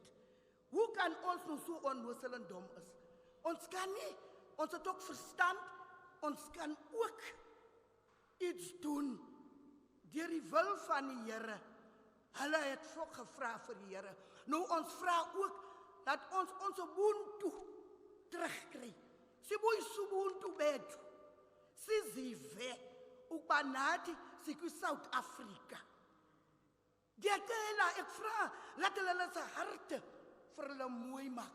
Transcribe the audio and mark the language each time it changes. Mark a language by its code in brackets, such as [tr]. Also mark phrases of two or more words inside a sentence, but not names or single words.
[af] Hoe kan ons nou so onnozel en dom is? Ons kan nie, ons het ook verstand, ons kan ook iets doen deur die wil van die Here. Hulle het ook gevra vir die Here. Nou ons vra ook dat ons Ubuntu terugkry. [xh] Sibuyi Ubuntu bethu. Sizive ukuba nathi sikwi-South Africa. [af] Ndiyacela ek vra laat hulle hulle se harte vir hulle mooi maak.